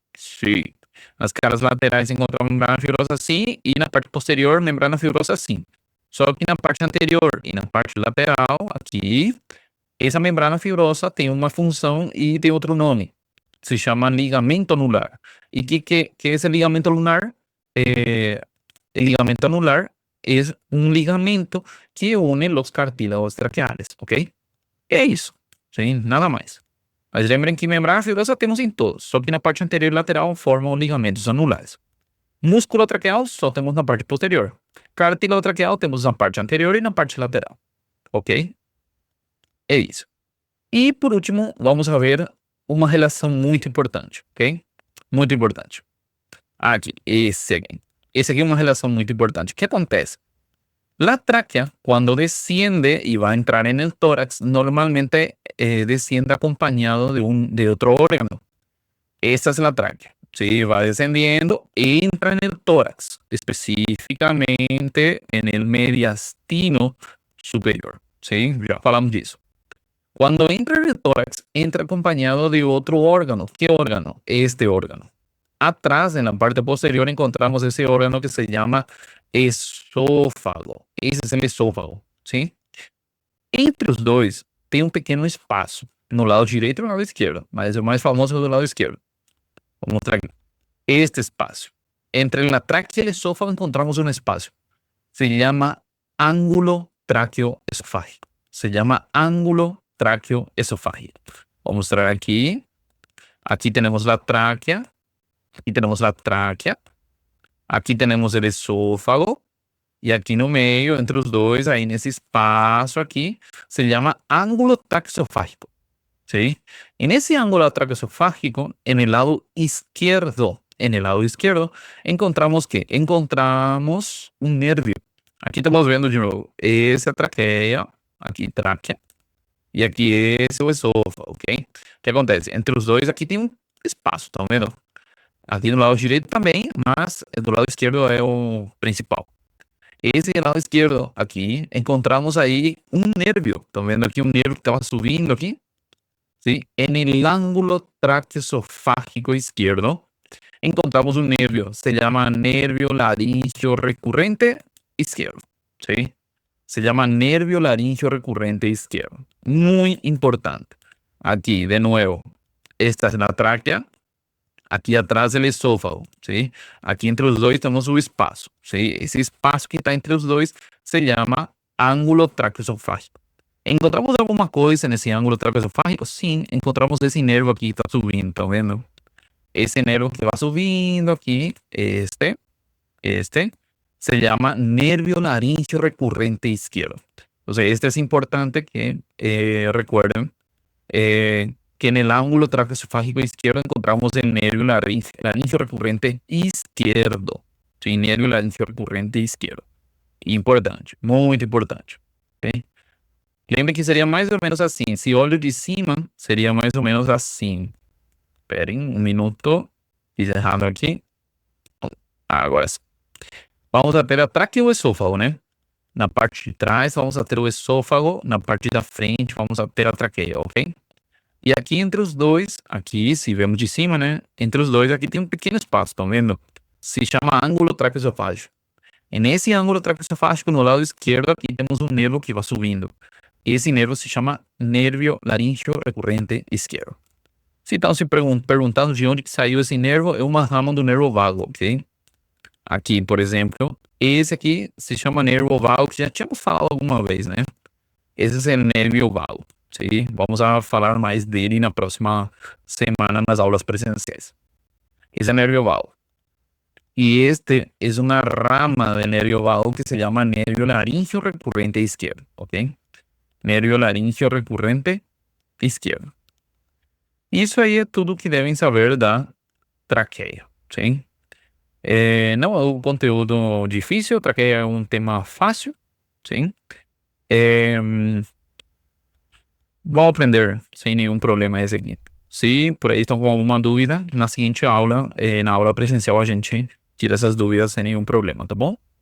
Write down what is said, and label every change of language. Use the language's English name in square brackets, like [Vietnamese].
[Portuguese] Sim. Nas caras laterais encontramos membrana fibrosa? Sim. E na parte posterior, membrana fibrosa? Sim. Só que na parte anterior e na parte lateral, aqui, essa membrana fibrosa tem uma função e tem outro nome. Se chama ligamento anular. E que é esse ligamento anular? El ligamento anular es un ligamento que une los cartílagos traqueales, ¿ok? É isso, sim, nada mais. Mas lembrem que membrana fibrosa temos em todos, só que na parte anterior e lateral formam ligamentos anulares. Músculo traqueal só temos na parte posterior. Cartílago traqueal temos na parte anterior e na parte lateral, ok? É isso. E por último, vamos a ver uma relação muito importante, ok? Muito importante. Aqui, esse aqui. Esse aqui é uma relação muito importante. O que acontece? [Spanish] La tráquea, cuando desciende y va a entrar en el tórax, normalmente desciende acompañado de otro órgano. Esta es la tráquea. Sí, va descendiendo, entra en el tórax, específicamente en el mediastino superior. Sí, ya [Portuguese] falamos disso. [Spanish] Cuando entra en el tórax, entra acompañado de otro órgano. ¿Qué órgano? Este órgano. Atrás, en la parte posterior, encontramos ese órgano que se llama esôfago. [Portuguese] Esse é o esôfago, sim? Entre os dois, tem um pequeno espaço. No lado direito e no lado esquerdo. Mas o mais famoso é do lado esquerdo. Vou mostrar aqui. Este espaço. Entre a tráquea e o esôfago encontramos um espaço. Se chama ângulo traqueoesofágico. Se chama ângulo traqueoesofágico. Vou mostrar aqui. Aqui temos a tráquea. Aqui temos a tráquea. Aqui temos o esôfago. E aqui no meio, entre os dois, aí nesse espaço aqui, se chama ângulo traqueoesofágico. [Spanish] ¿Sí? En ese ángulo traqueoesofágico, en el lado izquierdo, encontramos ¿qué? Encontramos un nervio. Aquí estamos viendo de nuevo esa traqueia, [Portuguese] aqui tráquea, e aqui esse é o esôfago, ok? O que acontece? Entre os dois aqui tem um espaço, estão vendo? Aqui do lado direito também, mas do lado esquerdo é o principal. Esse lado esquerdo aqui, encontramos aí um nervio. Estão vendo aqui um nervio que estava subindo aqui? [Spanish] ¿Sí? En el ángulo traqueoesofágico izquierdo encontramos un nervio, se llama nervio laríngeo recurrente izquierdo. ¿Sí? Se llama nervio laríngeo recurrente izquierdo. Muy importante. Aquí, de nuevo, esta es la tráquea. Aquí atrás el esófago. ¿Sí? Aquí entre los dos tenemos un espacio. ¿Sí? Ese espacio que está entre los dos se llama ángulo traqueoesofágico. [Portuguese] ¿Encontramos alguma coisa nesse ângulo traqueoesofágico? Sim, encontramos esse nervo aqui que está subindo, estão vendo? Esse nervo que vai subindo aqui, [Spanish] este, se llama nervio laríngeo recurrente izquierdo. Entonces, este es importante que recuerden que que en el ángulo traqueosofágico izquierdo encontramos el nervio laríngeo recurrente izquierdo. Sí, nervio laríngeo recurrente izquierdo. [Portuguese] Importante, muito importante. Ok? Lembre que seria mais ou menos assim. Se olho de cima, seria mais ou menos assim. Esperem um minuto. Fiz errado aqui. Agora sim. Vamos a ter a traqueoesôfago, né? Na parte de trás, vamos a ter o esôfago. Na parte da frente, vamos a ter a traqueia, ok? E aqui entre os dois, aqui, se vemos de cima, né? Entre os dois, aqui tem um pequeno espaço, estão vendo? Se chama ângulo traqueosofágico. E nesse ângulo traqueosofágico, no lado esquerdo, aqui temos um nervo que vai subindo. Esse nervo se chama nervio laríngeo recurrente esquerdo. Se estão se perguntando de onde que saiu esse nervo, é uma rama do nervo vago, ok? Aqui, por exemplo, esse aqui se chama nervo vago, que já tínhamos falado alguma vez, né? Esse é o nervio vago. Sim, vamos a falar mais dele na próxima semana nas aulas presenciais. Esse é o nervio vago. [Spanish] Y este es una rama del nervio vago que se llama nervio laríngeo recurrente izquierdo, ¿ok? Nervio laríngeo recurrente izquierdo. [Portuguese] Isso aí é tudo que devem saber da traqueia, sim? Não é um conteúdo difícil, traqueia é um tema fácil, sim? Vão aprender sem nenhum problema esse aqui. Se por aí estão com alguma dúvida, na seguinte aula, na aula presencial, a gente tira essas dúvidas sem nenhum problema, tá bom?